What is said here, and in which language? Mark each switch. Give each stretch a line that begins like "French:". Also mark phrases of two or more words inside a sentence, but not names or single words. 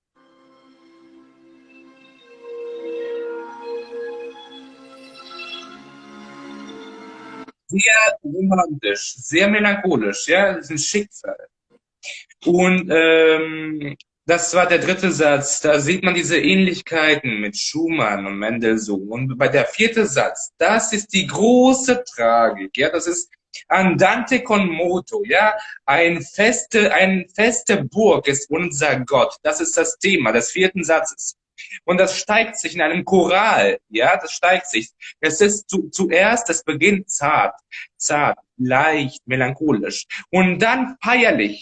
German: Sehr romantisch, sehr melancholisch, ja, das ist ein Schicksal. Und das war der dritte Satz, da sieht man diese Ähnlichkeiten mit Schumann und Mendelssohn. Und bei der vierte Satz, das ist die große Tragik, ja, das ist
Italian: Andante con moto,
German: ja, eine feste Burg ist unser Gott. Das ist das Thema des vierten Satzes. Und das steigt sich in einem Choral, ja, das steigt sich. Es ist zuerst, es beginnt zart, leicht, melancholisch. Und dann feierlich.